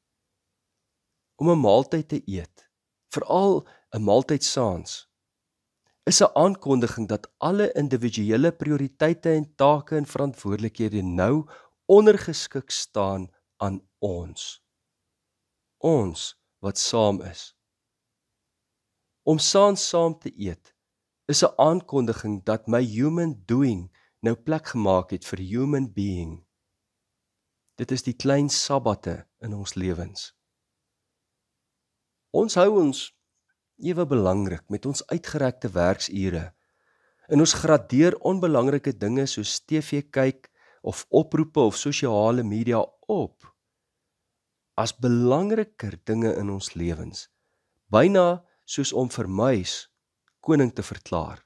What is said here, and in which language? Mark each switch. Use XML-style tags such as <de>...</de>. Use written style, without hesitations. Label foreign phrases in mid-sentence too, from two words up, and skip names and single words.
<af>Om 'n maaltyd te eet, veral 'n maaltyd saans, is 'n aankondiging dat alle individuele prioriteite en take en verantwoordelikhede nou ondergeskik staan aan ons. Ons wat saam is. Om saam te eet is 'n aankondiging dat my</af> <en>human doing</en> <af>nou plek gemaak het vir</af> <en>human being.</en> <af>Dit is die klein sabbate in ons lewens. Ons hou ons ewe belangrik met ons uitgerekte werksure en ons gradeer onbelangrike dinge soos TV kyk of oproepe of sosiale media op as belangriker dinge in ons lewens, byna soos om vir muis koning te verklaar.</af>